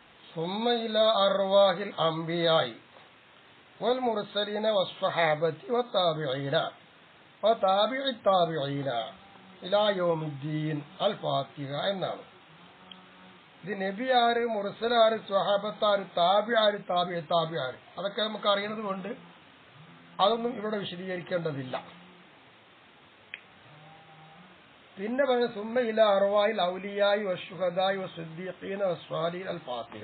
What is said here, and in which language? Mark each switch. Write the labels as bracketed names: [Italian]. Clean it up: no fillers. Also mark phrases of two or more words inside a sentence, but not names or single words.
[Arabic] ثم إلى أرواح الأنبياء والمرسلين والصحابة والتابعين وتابع التابعين إلى يوم الدين الفاتحة എന്നാണ്. [Malayalam] ഇത് നബി ആര്, മുർസൽ ആര്, സ്വഹാബത്ത് ആര്, താബി ആര്, താബി ആര്, അതൊക്കെ നമുക്ക് അറിയുന്നത് കൊണ്ട് അതൊന്നും ഇവിടെ വിശദീകരിക്കേണ്ടതില്ല. പിന്നെ പറഞ്ഞ [Arabic] ثم إلى أرواح الأولياء والشهداء والصديقين والصالحين الفاتحة.